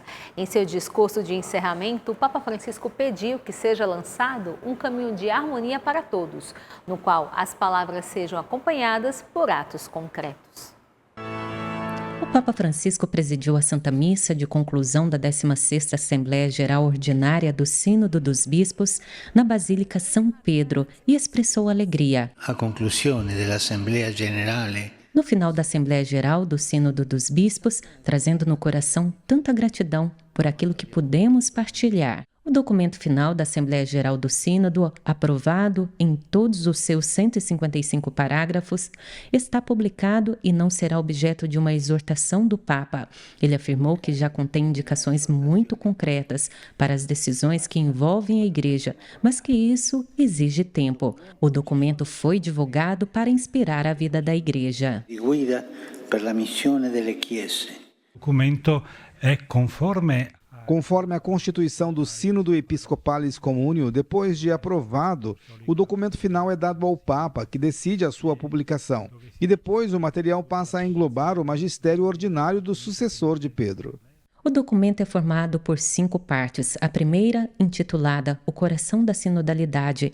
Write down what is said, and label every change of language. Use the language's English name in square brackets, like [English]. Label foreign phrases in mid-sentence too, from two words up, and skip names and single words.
[Portuguese] Em seu discurso de encerramento, o Papa Francisco pediu que seja lançado um caminho de harmonia para todos, no qual as palavras sejam acompanhadas por atos concretos. O Papa Francisco presidiu a Santa Missa de conclusão da 16ª Assembleia Geral Ordinária do Sínodo dos Bispos na Basílica São Pedro e expressou alegria. [Italian] A conclusione dell'Assemblea Generale. [Portuguese] No final da Assembleia Geral do Sínodo dos Bispos, trazendo no coração tanta gratidão por aquilo que pudemos partilhar. O documento final da Assembleia Geral do Sínodo, aprovado em todos os seus 155 parágrafos, está publicado e não será objeto de uma exortação do Papa. Ele afirmou que já contém indicações muito concretas para as decisões que envolvem a Igreja, mas que isso exige tempo. O documento foi divulgado para inspirar a vida da Igreja. [Italian] Guida per la missione delle chiese. Il documento è [Portuguese] Conforme a Constituição do Sínodo Episcopalis Communio, depois de aprovado, o documento final é dado ao Papa, que decide a sua publicação. E depois o material passa a englobar o magistério ordinário do sucessor de Pedro. O documento é formado por 5 partes. A primeira, intitulada O Coração da Sinodalidade.